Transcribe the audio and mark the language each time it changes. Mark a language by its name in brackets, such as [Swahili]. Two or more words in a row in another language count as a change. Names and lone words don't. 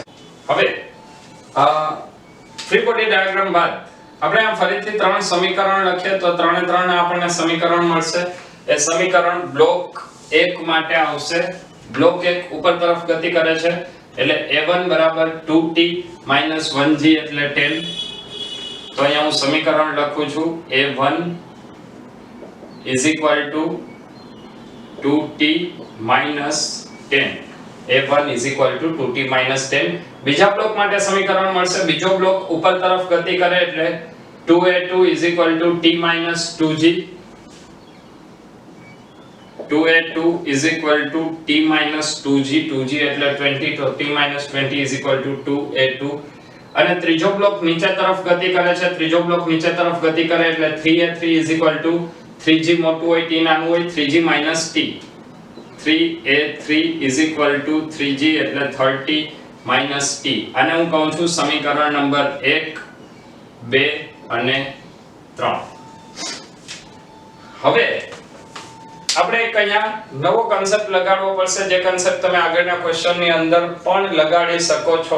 [Gujarati] હવે ફ્રી બોડી ડાયાગ્રામ બાદ આપણે આ ફરીથી ત્રણ સમીકરણ લખીએ તો ત્રણે ત્રણના આપણને સમીકરણ મળશે. એ સમીકરણ બ્લોક 1 માટે આવશે. બ્લોક 1 ઉપર તરફ ગતિ કરે છે એટલે a1 બરાબર 2t 1g એટલે 10. તો અહીંયા હું સમીકરણ લખું છું [English] a1 is equal to 2t minus 10. a1 is equal to 2t minus 10. [Gujarati] બીજા બ્લોક માટે સમીકરણ મળશે. બીજો બ્લોક ઉપર તરફ ગતિ કરે એટલે [English] 2a2 is equal to t minus 2g. 2a2 is equal to t minus 2g. 2g એટલે 20 તો t minus 20 is equal to 2a2. [Gujarati] અને ત્રીજો બ્લોક નીચે તરફ ગતિ કરે છે. ત્રીજો બ્લોક નીચે તરફ ગતિ કરે એટલે [English] 3a3 is equal to 3g [Gujarati] મોટું હોય t નાનું હોય [English] 3g minus t. 3a3 is equal to 3g એટલે 30 minus t. [Gujarati] અને હું કહું છું સમીકરણ નંબર 1 2 અને 3. હવે આપણે એક અહીંયા નવો કન્સેપ્ટ લગાડવો પડશે જે કન્સેપ્ટ તમે આગળના ક્વેશ્ચનની અંદર પણ લગાડી શકો છો.